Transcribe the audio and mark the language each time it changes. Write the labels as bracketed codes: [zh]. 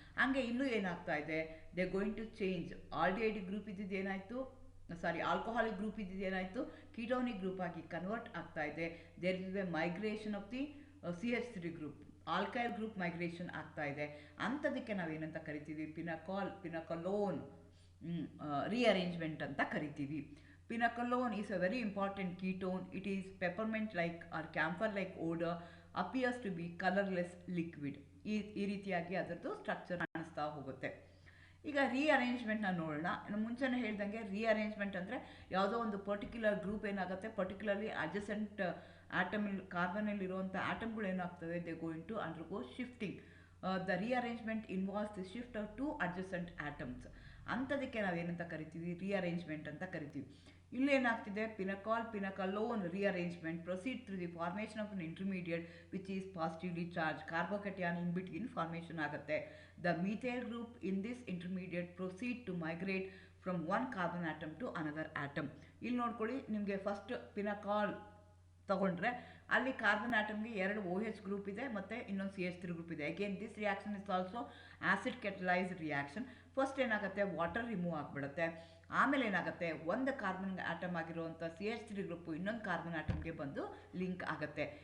[kn] ಹಾಗೆ ಇಲ್ಲೂ ಏನಾಗ್ತಾ ಇದೆ, [en] They going to change. [kn] Aldehyde group ಇದ್ದಿದ್ದು ಏನಾಯಿತು, ಆಲ್ಕೋಹಾಲಿಕ್ ಗ್ರೂಪ್ ಇದ್ದಿದ್ದು ಏನಾಯಿತು, ಕೀಟೋನಿಕ್ ಗ್ರೂಪ್ ಆಗಿ ಕನ್ವರ್ಟ್ ಆಗ್ತಾ ಇದೆ. [en] there will be migration of the [kn] CH3 group alkyl group migration ಆಗ್ತಾ ಇದೆ. ಅಂಥದಕ್ಕೆ ನಾವೇನಂತ ಕರಿತೀವಿ, ಪಿನಕಲೋನ್ rearrangement ಅಂತ ಕರಿತೀವಿ. [en] Pinacolone is a very important ketone. It is peppermint like or camphor like odor, appears to be colorless liquid. [kn] ಈ ರೀತಿಯಾಗಿ ಅದರದ್ದು structure ಕಾಣಿಸ್ತಾ ಹೋಗುತ್ತೆ. ಈಗ ರೀಅರೇಂಜ್ಮೆಂಟ್ನ ನೋಡೋಣ. ಮುಂಚೆನೇ ಹೇಳ್ದಂಗೆ ರೀಅರೇಂಜ್ಮೆಂಟ್ ಅಂದರೆ ಯಾವುದೋ ಒಂದು ಪರ್ಟಿಕ್ಯುಲರ್ ಗ್ರೂಪ್ ಏನಾಗುತ್ತೆ, particularly adjacent atom ಕಾರ್ಬನಲ್ಲಿರುವಂಥ ಆಟಮ್ಗಳು ಏನಾಗ್ತವೆ, [en] They going to undergo shifting. The rearrangement involves the shift of to adjacent atoms. [kn] ಅಂಥದಕ್ಕೆ ನಾವೇನಂತ ಕರಿತೀವಿ, ರೀಅರೇಂಜ್ಮೆಂಟ್ ಅಂತ ಕರಿತೀವಿ. ಇಲ್ಲೇನಾಗ್ತಿದೆ, [en] Pinacolone rearrangement proceed through the formation of an intermediate which is positively charged. Carbocation in between formation [kn] ಆಗುತ್ತೆ. [en] The methyl group in this intermediate proceed to migrate from one carbon atom to another atom. [kn] ಇಲ್ಲಿ ನೋಡ್ಕೊಳ್ಳಿ, ನಿಮಗೆ first ಪಿನಕಾಲ್ ತಗೊಂಡ್ರೆ ಅಲ್ಲಿ carbon ಆಟಮ್ಗೆ 2 OH group ಇದೆ ಮತ್ತು ಇನ್ನೊಂದು CH3 group ಇದೆ. [en] Again this reaction is also acid catalysed reaction. [kn] First ಏನಾಗುತ್ತೆ, ವಾಟರ್ ರಿಮೂವ್ ಆಗಿಬಿಡುತ್ತೆ. ಆಮೇಲೆ ಏನಾಗುತ್ತೆ, ಒಂದು ಕಾರ್ಬನ್ ಆಟಮ್ ಆಗಿರುವಂಥ CH3 ಗ್ರೂಪು ಇನ್ನೊಂದು ಕಾರ್ಬನ್ ಆಟಮ್ಗೆ ಬಂದು ಲಿಂಕ್ ಆಗುತ್ತೆ.